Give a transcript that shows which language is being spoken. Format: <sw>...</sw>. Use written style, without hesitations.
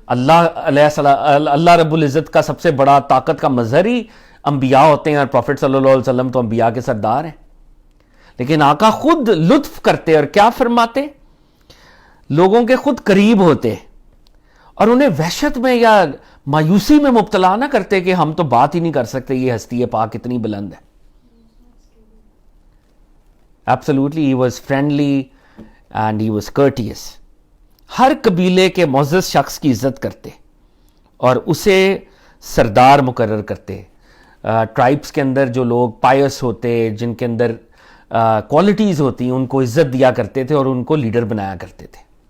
<ur>اللہ رب العزت کا سب سے بڑا طاقت کا مظہر ہی انبیاء ہوتے ہیں, اور پروفٹ صلی اللہ علیہ وسلم تو انبیاء کے سردار ہیں. لیکن آقا خود لطف کرتے اور کیا فرماتے, لوگوں کے خود قریب ہوتے اور انہیں وحشت میں یا مایوسی میں مبتلا نہ کرتے کہ ہم تو بات ہی نہیں کر سکتے, یہ ہستی پاک اتنی بلند ہے.</ur> <en>Absolutely, he was friendly and he was courteous.</en> <ur>ہر قبیلے کے معزز شخص کی عزت کرتے اور اسے سردار مقرر کرتے. ٹرائبس کے اندر جو لوگ پائس ہوتے, جن کے اندر کوالٹیز ہوتی, ان کو عزت دیا کرتے تھے اور ان کو لیڈر بنایا کرتے تھے.</ur>